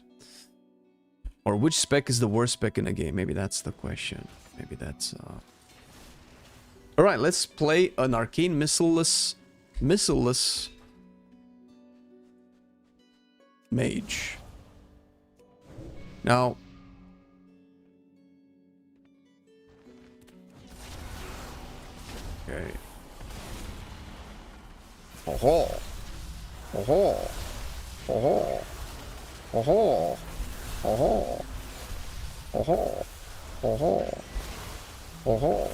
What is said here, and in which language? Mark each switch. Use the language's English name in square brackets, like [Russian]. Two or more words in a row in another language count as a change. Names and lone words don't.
[English] Or which spec is the worst spec in the game? Maybe that's the question. Maybe that's... Alright, let's play an Arcane Missileless Mage. Now... Okay. Oh-ho! Oh-ho! Oh-ho! Oh-ho! Oh-ho! Oh-ho! Oh-ho! Oh-ho!